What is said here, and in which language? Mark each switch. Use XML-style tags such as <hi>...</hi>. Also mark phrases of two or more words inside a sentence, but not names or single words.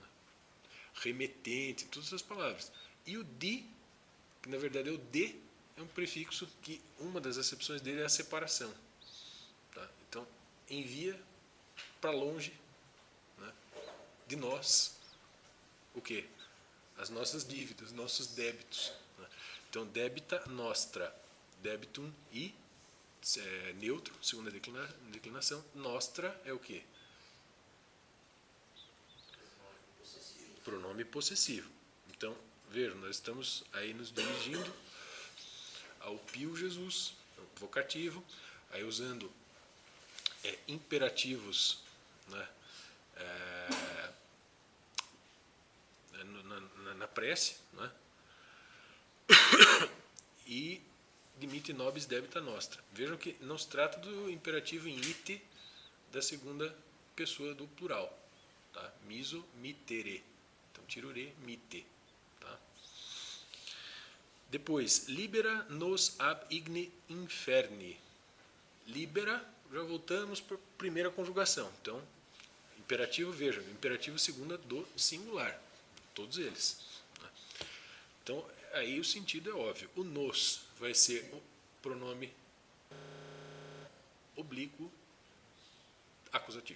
<pt>Remetente, todas essas palavras. E o di, que na verdade é o de, é um prefixo que uma das acepções dele é a separação. Tá? Então, envia para longe, né, de nós o quê? As nossas dívidas, nossos débitos. Né? Então,</pt> <la>debita nostra, debitum</la> <pt>e neutro, segunda declinação, nostra é o quê? Pronome possessivo. Então, vejam, nós estamos aí nos dirigindo ao pio Jesus, vocativo, aí usando imperativos, né, na prece, né, e</pt> <la>dimite nobis debita nostra.</la> <pt>Vejam que não se trata do imperativo em ite da segunda pessoa do plural. Tá?</pt> <la>Miso, mitere.</la> <pt>Então,</pt> <la>tirure, mite.</la> <pt>Tá? Depois,</pt> <la>libera nos ab igni inferni.</la> <pt>Libera, já voltamos para a primeira conjugação. Então, imperativo, vejam, imperativo segunda do singular. Todos eles. Né? Então, aí o sentido é óbvio. O nos vai ser o pronome oblíquo acusativo.</pt>